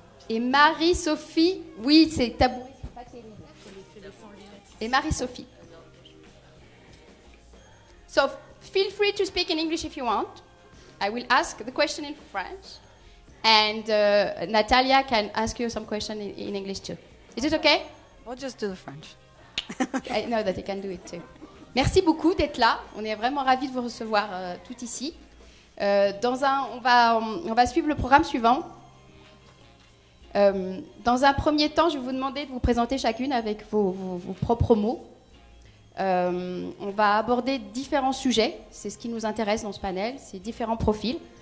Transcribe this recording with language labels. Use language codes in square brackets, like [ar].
[fr] Et Marie-Sophie, oui, c'est tabou. Et Marie-Sophie. [en] So, feel free to speak in English if you want. I will ask the question in French. And Natalia can ask you some question in English too. Is it okay? We'll just do the French. I know that you can do it too. [fr] Merci beaucoup d'être là. On est vraiment ravis de vous recevoir tout ici. On va suivre le programme suivant. Dans un premier temps, je vais vous demander de vous présenter chacune avec vos propres mots. On va aborder différents sujets. C'est ce qui nous intéresse dans ce panel, c'est différents profils.